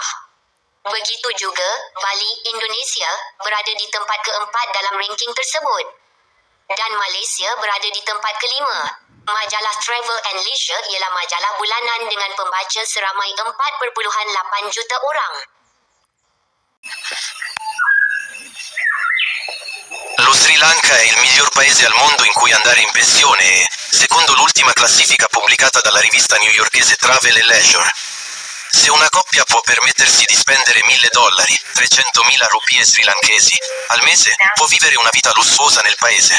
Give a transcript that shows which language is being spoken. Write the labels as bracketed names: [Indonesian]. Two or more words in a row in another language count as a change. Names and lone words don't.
[Malay] Begitu juga, Bali, Indonesia, berada di tempat keempat dalam ranking tersebut. Dan Malaysia berada di tempat kelima. Majalah Travel and Leisure ialah majalah bulanan dengan pembaca seramai 4.8 juta orang. [Italian] Lo Sri Lanka è il miglior paese al mondo in cui andare in pensione e, secondo l'ultima classifica pubblicata dalla rivista newyorkese Travel and Leisure, se una coppia può permettersi di spendere $1,000, 300.000 rupie srilankesi, al mese, può vivere una vita lussuosa nel paese.